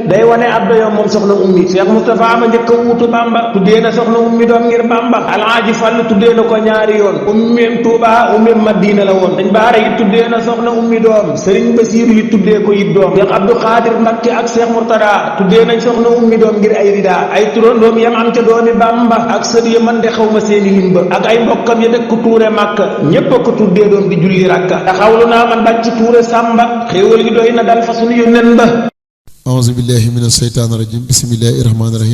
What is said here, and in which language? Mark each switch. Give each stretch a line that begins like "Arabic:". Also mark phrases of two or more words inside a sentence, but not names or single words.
Wolof: day wane ab doyoom moom soxna Ummi Cheikh Moustapha ma njëkk a wuutu Bamba tuddee na soxna Ummi doom ngir Bamba Alaaji Fall tuddee na ko ñaari yoon Ummim Tuuba Ummim Madina la woon Sëñ Baara it tuddee na soxna Ummi doom Sëriñ Basiiru it tuddee ko it doom Cheikh Abdou Khadir Mbacke ak Cheikh Mourtada tuddee nañ soxna Ummi doom ngir ay rida ay turandoom yam am ca doomi Bamba ak sët ya man de xaw ma seeni lim ba ak ay mbokkam ya dëkk Tuure Màkka ñépp a ko tuddee doom di julli rakka taxawlu naa man bàcc Tuure Sàmba xéewal gi doy na dal fa sunu yónneen ba
Arabic: أعوذ بالله من الشيطان الرجيم. بسم الله الرحمن الرحيم.